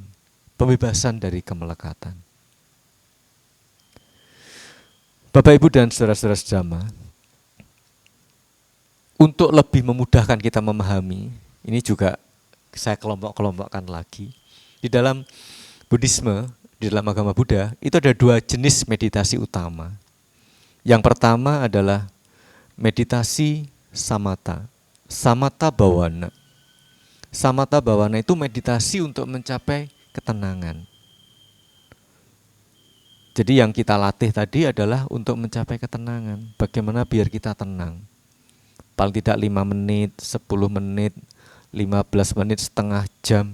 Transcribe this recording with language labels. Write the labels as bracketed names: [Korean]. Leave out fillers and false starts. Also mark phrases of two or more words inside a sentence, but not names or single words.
[Indonesian] Pembebasan dari kemelekatan. Bapak, Ibu, dan saudara-saudara sejama, untuk lebih memudahkan kita memahami, ini juga saya kelompok-kelompokkan lagi. Di dalam Buddhisme, di dalam agama Buddha, itu ada 2 jenis meditasi utama. Yang pertama adalah meditasi samatha, [Pali] samatha bhavana. Samatha bhavana [Indonesian] itu meditasi untuk mencapai ketenangan. Jadi yang kita latih tadi adalah untuk mencapai ketenangan. Bagaimana biar kita tenang. Paling tidak 5 menit, 10 menit, 15 menit, setengah jam.